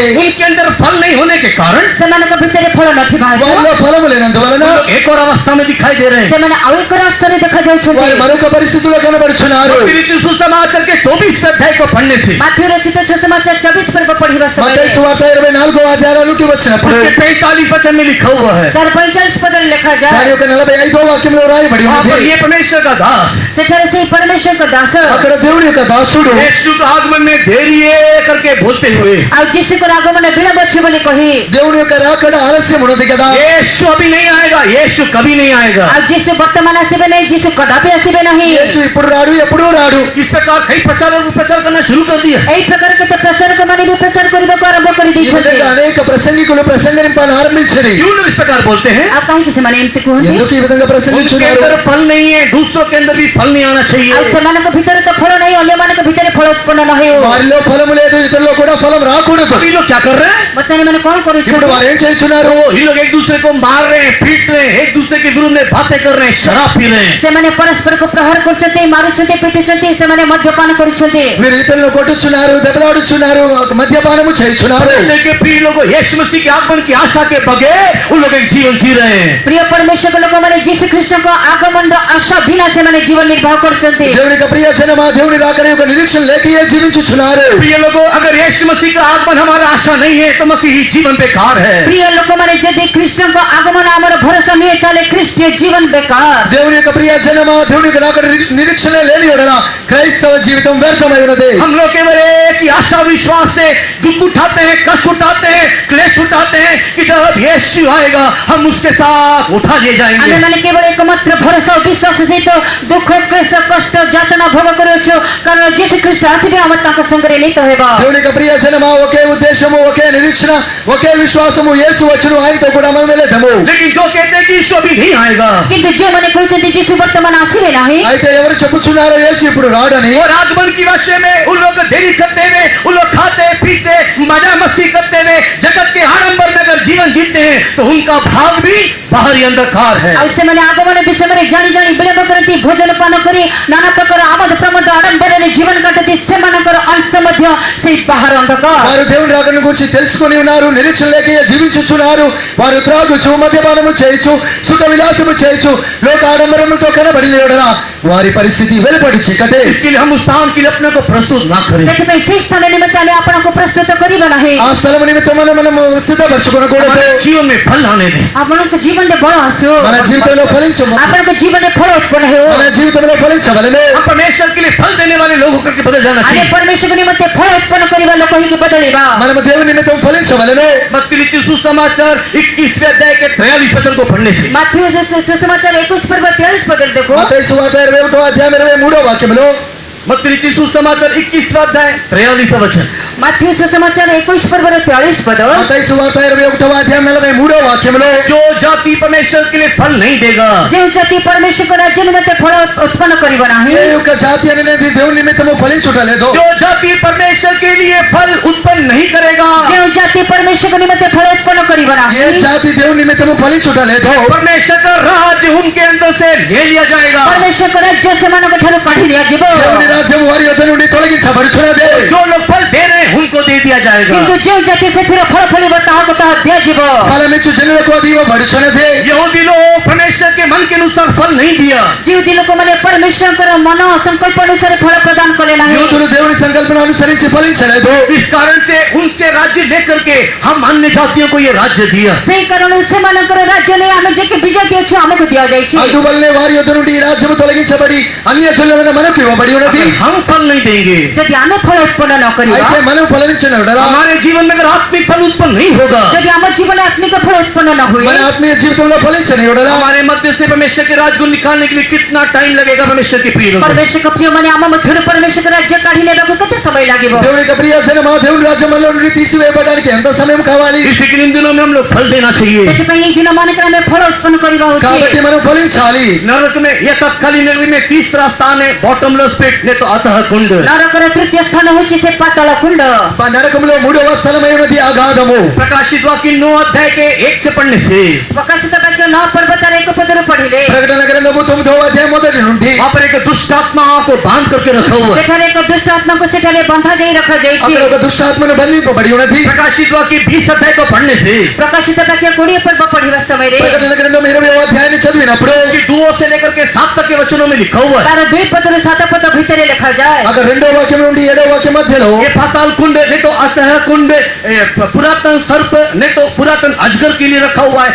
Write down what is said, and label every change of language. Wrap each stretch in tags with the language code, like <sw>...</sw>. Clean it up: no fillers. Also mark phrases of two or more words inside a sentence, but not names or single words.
<hi>उनके अंदर फल नहीं होने के कारण</hi> <or>ସେମାନଙ୍କ ଭିତରେ ଫଳ ନଥିବା ହେତୁ</or> <te>వారిలో ఫలము లేనందువలన</te> <hi>वो लोग एक और अवस्था में दिखाई दे रहे हैं।</hi> <or>ସେମାନେ ଆଉ ଏକ ରାସ୍ତାରେ ଦେଖାଯାଉଛନ୍ତି</or> <te>వారు మరొక పరిస్థితిలో కనబడుచున్నారు.</te> <hi>सुसमाचार के 24 अध्याय को पढ़ने से</hi> <or>ମାଥ୍ୟୁ ରଚିତ ସୁସମାଚାର 24 ପର୍ବ ପଢିବା ସମୟରେ</or> <te>మత్తయి సువార్త 24వ అధ్యాయానికి వచ్చినప్పుడు</te> <hi>उसके 45 वचन में लिखा हुआ है,</hi> <or>ତାର 45 పଦରେ</or> <te>దాని</te> <or>ଲେଖାଯାଏ</or> <te>యొక్క 45వ వాక్యంలో రాయబడి</te> <hi>वहाँ पर</hi> <te>ఉంది.</te> <hi>ये परमेश्वर का दास</hi> <or>ସେଠାରେ ସେହି ପରମେଶ୍ୱରଙ୍କ ଦାସ</or> <te>అక్కడ దేవుని యొక్క దాసుడు</te> <hi>यीशु का आगमन में देरी है करके बोलते हुए</hi> <or>ଆଉ ଯୀଶୁଙ୍କର ଆଗମନ ବିଳମ୍ବ ଅଛି ବୋଲି କହି</or> <te>దేవుని యొక్క రాకడ ఆలస్యం ఉన్నది కదా.</te> <hi>यीशु अभी नहीं आएगा, यीशु कभी नहीं आएगा।</hi> <or>ଆଉ ଯୀଶୁ ବର୍ତ୍ତମାନ ଆସିବେ ନାହିଁ ଯୀଶୁ କଦାପି ଆସିବେ ନାହିଁ</or> <te>యేసు ఇప్పుడు రాడు, ఎప్పుడూ రాడు.</te> <hi>इस प्रकार कई प्रचारक प्रचार करना शुरू कर दिया।</hi> <or>ଏହି ପ୍ରକାର କେତେ ପ୍ରଚାରକ ମାନେ ବି ପ୍ରଚାର କରିବାକୁ ଆରମ୍ଭ</or> <te>ఈ</te> <or>କରିଦେଇଛନ୍ତି</or> <te>విధంగా అనేక ప్రసంగికులు ప్రసంగరింపాలని ఆరంభించారు.</te> <hi>क्यों लोग इस प्रकार बोलते हैं?</hi> <or>ଆଉ काहीଁକି ସେମାନେ ଏମିତି କୁହନ୍ତି</or> <te>ఎందుకు ఈ విధంగా</te> <hi>उनके</hi> <te>ప్రసంగించున్నారు?</te> <hi>अंदर फल नहीं है, दूसरों के अंदर भी फल नहीं आना</hi> <or>ଆଉ</or> <hi>चाहिए।</hi> <or>ସେମାନଙ୍କ ଭିତରେ ତ ଫଳ ନାହିଁ ଅନ୍ୟମାନଙ୍କ ଭିତରେ ଫଳ ଉତ୍ପନ୍ନ ନ ହେଉ</or> <te>వారిలో ఫలము లేదు, ఇతరుల్లో కూడా ఫలం రాకూడదు.</te> <hi>अभी लोग क्या कर रहे हैं?</hi> <or>ବର୍ତ୍ତମାନ ଏମାନେ କଣ</or> <te>ఇప్పుడు</te> <or>କରୁଛନ୍ତି</or> <te>వారు ఏం చేస్తున్నారు?</te> <hi>ये लोग एक दूसरे को मार रहे हैं, पीट रहे हैं, एक दूसरे के विरुद्ध में बातें कर रहे हैं, शराब पी रहे हैं।</hi> <or>ସେମାନେ ପରସ୍ପରକୁ ପ୍ରହାର କରୁଛନ୍ତି ମାରୁଛନ୍ତି ପିଟୁଛନ୍ତି ସେମାନେ ମଦ୍ୟପାନ କରୁଛନ୍ତି</or> <te>మీరు ఇతరులను కొట్టుచున్నారు, దెబ్బలాడుచున్నారు, మద్యపానము చేయుచున్నారు.</te> <hi>परमेश्वर के प्रिय लोग यीशु मसीह के आगमन की आशा के बगैर उन लोग एक जीवन जी रहे हैं।</hi> <or>ପ୍ରିୟ ପରମେଶ୍ୱର ଲୋକମାନେ ଯୀଶୁ ଖ୍ରୀଷ୍ଟଙ୍କ ଆଗମନର ଆଶା ବିନା ସେମାନେ ଜୀବନ ନିର୍ବାହ କରୁଛନ୍ତି</or> <te>దేవుని యొక్క ప్రియ జనమా దేవుని రాకడ యొక్క నిరీక్షణ లేకయే జీవించుచున్నారు.</te> <hi>प्रिय लोगों, अगर यीशु मसीह का आगमन हमारा आशा नहीं है तो मसीही जीवन बेकार है।</hi> <or>ପ୍ରିୟ ଲୋକମାନେ ଯଦି ଖ୍ରୀଷ୍ଟଙ୍କ ଆଗମନ ଆମର ଭରସା ନୁହେଁ ତାହେଲେ ଖ୍ରୀଷ୍ଟୀୟ ଜୀବନ ବେକାର</or> <te>దేవుని యొక్క ప్రియ జనమా దేవుని యొక్క రాకడ నిరీక్షణ లేని యెడల క్రైస్తవ జీవితం వ్యర్థమై ఉన్నది.</te> <hi>हम लोग केवल एक ही आशा विश्वास से दुख उठाते हैं, कष्ट उठाते हैं, क्लेश उठाते हैं कि जब यीशु आएगा हम उसके साथ उठा ले जाएंगे।</hi> <or>ଆମେମାନେ କେବଳ एकमात्र ଭରସା ଓ ବିଶ୍ୱାସ ସହିତ ଦୁଃଖ କ୍ଲେଶ କଷ୍ଟ ଯାତନା ଭୋଗ କରୁଅଛୁ କାରଣ ଯୀଶୁ ଖ୍ରୀଷ୍ଟ ଆସିବେ ଆମେ ତାଙ୍କ ସଙ୍ଗରେ ନୀତ ହେବ</or> <te>దేవుని యొక్క ప్రియ జనమా ఒకే ఉద్దేశము, ఒకే నిరీక్షణ, ఒకే విశ్వాసము, యేసు వచ్చును, ఆయనతో కూడా మనం వెళదాము.</te> <hi>लेकिन जो कहते हैं कि यीशु अभी नहीं आएगा</hi> <or>କିନ୍ତୁ ଯେଉଁମାନେ କହୁଛନ୍ତି ଯୀଶୁ ବର୍ତ୍ତମାନ ଆସିବେ ନାହିଁ</or> <te>అయితే ఎవరు చెప్పుచున్నారో యేసు ఇప్పుడు రాడని,</te> <hi>और आगमन की विषय में उन लोग देरी करते हुए उन लोग खाते पीते मजा मस्ती करते हुए जगत के आडंबर में अगर जीवन जीते हैं तो उनका भाग भी बाहरी अंधकार है।</hi> <or>ଆଉ ସେମାନେ ଆଗମନ ବିଷୟରେ ଜାଣି ଜାଣି ବିଳମ୍ବ କରନ୍ତି ଭୋଜନ ପାନ କରି ନାନା ପ୍ରକାର ଆମୋଦ ପ୍ରମୋଦ ଆଡମ୍ବରରେ ଜୀବନ କାଟନ୍ତି ସେମାନଙ୍କର ଅଂଶ ମଧ୍ୟ ସେଇ ବାହାର ଅନ୍ଧକାର</or> <te>వారు దేవుని రాకడను గురించి తెలుసుకొని ఉన్నారు, నిరీక్షణ లేకయే జీవించుచున్నారు. వారు త్రాగుచు, మద్యపానము చేయొచ్చు, సుఖ విలాసము చేయొచ్చు, లోక ఆడంబరములతో కనబడిన యెడల వారి పరిస్థితి వెలుపడి చీకటే.</te> <hi>इसके लिए हम उस स्थान के लिए अपने को प्रस्तुत ना करें।</hi> <or>ସେଥିପାଇଁ ସେହି ସ୍ଥାନ ନିମନ୍ତେ ଆମେ ଆପଣଙ୍କୁ ପ୍ରସ୍ତୁତ କରିବା ନାହିଁ</or> <te>ఆ స్థలము నిమిత్తం మనము సిద్ధపరచుకొనకూడదు.</te> <hi>हमारे जीवन में फल आने दें।</hi> <or>ଆପଣଙ୍କ ଜୀବନ ଜୀବନରେ ବଳ ଆସୁ</or> <te>మన జీవితంలో ఫలించము</te> <or>ଆପଣଙ୍କ ଜୀବନରେ ଫଳ ଉତ୍ପନ୍ନ ହେଉ</or> <te>మన జీవితంలో ఫలించవలెను</te> <hi>हम परमेश्वर के लिए फल देने वाले लोगों करके बदल जाना</hi> <or>ଆମେ</or> <hi>चाहिए।</hi> <or>ପରମେଶ୍ୱରଙ୍କ ନିମନ୍ତେ ଫଳ ଉତ୍ପନ୍ନ କରିବା ଲୋକ ହେଇକି ବଦଳିବା।</or> <te>మనము దేవుని నిమిత్తం ఫలించవలెను</te> <hi>मत्ती लिखित सुसमाचार 21वें अध्याय के 43 वचन को पढ़ने से</hi> <or>ମାଥ୍ୟୁ ସୁସମାଚାର 21 ପର୍ବ 43 ପଦରେ ଦେଖୁ।</or> <te>మత్తయి సువార్త 21వ అధ్యాయం 23వ వాక్యములో</te> <hi>मत्ती लिखित सुसमाचार 21वां अध्याय 43वां वचन</hi> <or>ମାଥ୍ୟୁ ସୁସମାଚାର 21 ପର୍ବର 43 ପଦ।</or> <te>మత్తయి సువార్త 21వ అధ్యాయం 43వ వాక్యములో</te> <hi>जो जाति परमेश्वर के लिए फल नहीं देगा,</hi> <or>ଯେଉଁ ଜାତି ପରମେଶ୍ୱରଙ୍କ ରାଜ୍ୟ ନିମନ୍ତେ ଫଳ ଉତ୍ପନ୍ନ କରିବ ନାହିଁ,</or> <te>ఏ యొక్క జాతి అనేది దేవుని నిమిత్తము ఫలించుటలేదు</te> <hi>जो जाति परमेश्वर के लिए फल उत्पन्न नहीं करेगा,</hi> <or>ଯେଉଁ ଜାତି ପରମେଶ୍ୱରଙ୍କ ନିମନ୍ତେ ଫଳ ଉତ୍ପନ୍ନ କରିବ</or> <te>ఏ</te> <or>ନାହିଁ,</or> <te>జాతి దేవుని నిమిత్తము ఫలించుటలేదు</te> <hi>परमेश्वर का राज्य उनके अंदर से ले लिया जाएगा।</hi> <or>ପରମେଶ୍ୱରଙ୍କ ରାଜ୍ୟ ସେମାନଙ୍କ ଠାରୁ କାଢି ନିଆଯିବ।</or> <te>దేవుని రాజ్యం వారి యొద్ద నుండి తొలగించబడుచున్నది</te> <hi>जो लोग फल दे रहे हैं उनको दे दिया जाएगा।</hi> <or>କିନ୍ତୁ ଯେଉଁ ଜାତି ସେଥିରେ ଫଳ ଫଳିବ ତାହାକୁ ତାହା ଦିଆଯିବ।</or> <te>ఫలమిచ్చు జనులకు అది ఇవ్వబడుచున్నది</te> <hi>यहूदी लोग परमेश्वर के मन के अनुसार फल नहीं दिया,</hi> <or>ଯେଉଁଦି ଲୋକମାନେ ପରମେଶ୍ୱରଙ୍କର ମନ ସଂକଳ୍ପ ଅନୁସାରେ ଫଳ ପ୍ରଦାନ କଲେ ନାହିଁ,</or> <te>యూదులు దేవుని సంకల్పన అనుసరించి ఫలించలేదు</te> <hi>इस कारण से उनसे राज्य लेकर के हम अन्य जातियों को ये राज्य दिया।</hi> <or>ସେଇ କାରଣରୁ ସେମାନଙ୍କର ରାଜ୍ୟ ନେଇ ଆମେ ଯେ ବିଜୟ ଦିଅଛୁ ଆମକୁ ଦିଆଯାଇଛି।</or> <te>అందువల్లే వారి యొద్ద నుండి ఈ రాజ్యము తొలగించబడి అన్య జనులైన మనకు ఇవ్వబడి ఉన్నది।</te> <hi>अगर हम फल नहीं देंगे,</hi> <or>ଯଦି ଆମେ ଫଳ ଉତ୍ପନ୍ନ ନ କରିବା,</or> <te>అయితే మనం ఫలమించనడలా</te> <hi>हमारे जीवन में अगर आत्मिक फल उत्पन्न नहीं होगा,</hi> <or>ଯଦି ଆମ ଜୀବନରେ ଆତ୍ମିକ ଫଳ ଉତ୍ପନ୍ନ ନ ହୁଏ,</or> <te>మన ఆత్మీయ జీవితంలో ఫలించనిడలా</te> <hi>हमारे मध्य से परमेश्वर के राज को निकालने के लिए कितना टाइम लगेगा परमेश्वर के प्रिय लोगों?</hi> <or>ପରମେଶ୍ୱରଙ୍କ ପ୍ରିୟମାନେ ଆମ ମଧ୍ୟରୁ ପରମେଶ୍ୱରଙ୍କ ରାଜ୍ୟ କାଢି ନେବାକୁ କେତେ ସମୟ ଲାଗିବ?</or> <te>దేవుని యొక్క ప్రియ జనమా దేవుని రాజ్యంలో నుండి తీసివేయబడడానికి ఎంత సమయం కావాలి?</te> <hi>इसलिए इन दिनों में हम लोग फल देना चाहिए।</hi> <or>ସେଥିପାଇଁ ଏଇ ଦିନ ମାନଙ୍କରେ ଆମେ ଫଳ ଉତ୍ପନ୍ନ କରିବା</or> <te>కాబట్టి</te> <or>ଉଚିତ।</or> <te>మనం ఫలించాలి।</te> <hi>नरक में यह तत्कालीन नगरी में तीसरा स्थान है</hi> <en>bottomless pit,</en> <hi>नहीं तो अतः कुंड।</hi> <or>ନରକର ତୃତୀୟ ସ୍ଥାନ ହେଉଛି ସେ ପାତାଳ କୁଣ୍ଡ।</or> <te>ఆ నరకంలో మూడవ స్థలమైనది అగాధము।</te> <hi>प्रकाशित वाक्य 9 अध्याय के 1 से पढ़ने से</hi> <or>ପ୍ରକାଶିତ ବାକ୍ୟ 9 ପର୍ବ ତାର 1 ପଦରୁ ପଢିଲେ</or> <te>ప్రకటన గ్రంథము 9వ అధ్యాయం మొదటి నుండి</te> <hi>वहां पर एक दुष्ट आत्मा को बांध करके रखा हुआ है।</hi> <or>ସେଠାରେ ଏକ ଦୁଷ୍ଟ ଆତ୍ମାକୁ ସେଠାରେ ବନ୍ଧା ଯାଇ ରଖାଯାଇଛି।</or> <te>అక్కడ ఒక దుష్టాత్మను బంధింపబడి ఉన్నది।</te> <hi>प्रकाशित वाक्य 20 अध्याय को पढ़ने से</hi> <or>ପ୍ରକାଶିତ ବାକ୍ୟ 20 ପର୍ବ ପଢିବା ସମୟରେ</or> <te>ప్రకటన గ్రంథం 20వ అధ్యాయాన్ని చదివినప్పుడు</te> <hi>कि 2 से लेकर के 7 तक के वचनों में लिखा हुआ है</hi> <or>ତାର 2 ପଦରୁ 7 ପଦ ଭିତରେ ଲେଖାଯାଏ।</or> <te>అక్కడ 2వ వాక్యం నుండి 7వ వాక్యం మధ్యలో</te> <hi>ये पाताल कुंड नहीं तो अतः कुंड, पुरातन सर्प नहीं तो पुरातन अजगर के लिए रखा हुआ है।</hi>